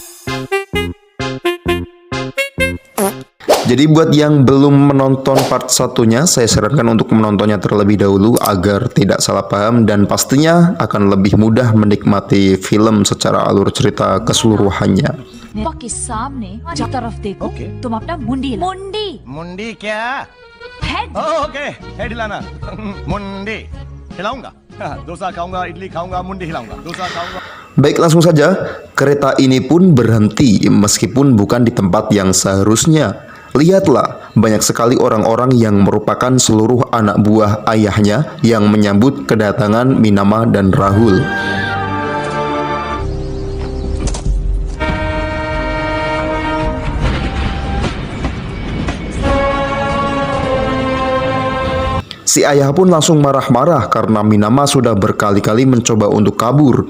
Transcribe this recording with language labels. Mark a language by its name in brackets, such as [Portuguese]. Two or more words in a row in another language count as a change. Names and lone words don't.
[Indonesian] Jadi buat yang belum menonton part 1-nya, saya sarankan untuk menontonnya terlebih dahulu agar tidak salah paham dan pastinya akan lebih mudah menikmati film secara alur cerita keseluruhannya. [Hindi] के सामने जो तरफ देखो तुम अपना मुंडी मुंडी मुंडी क्या? हेड [English] OK head [Hindi] हिलाना मुंडी हिलाऊंगा डोसा खाऊंगा इडली खाऊंगा मुंडी हिलाऊंगा डोसा खाऊंगा. [Indonesian] Baik, langsung saja. Kereta ini pun berhenti meskipun bukan di tempat yang seharusnya. Lihatlah, banyak sekali orang-orang yang merupakan seluruh anak buah ayahnya yang menyambut kedatangan Minama dan Rahul. Si ayah pun langsung marah-marah karena Minama sudah berkali-kali mencoba untuk kabur.